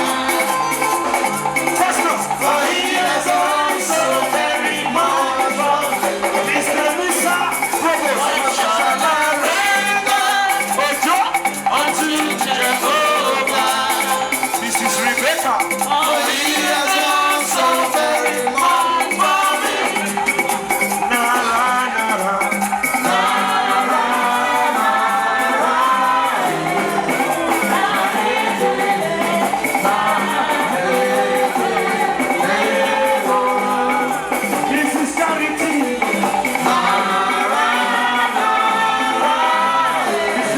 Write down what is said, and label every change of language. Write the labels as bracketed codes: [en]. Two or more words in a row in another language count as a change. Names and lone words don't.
[en] Christmas, for he has done so very much. Mr. Musa, Provost, what shall I render unto Jehovah? Mrs. Rebecca, for he has done so very much for me. Na la na la, na la na la. This is charity. Na la na la. Mr.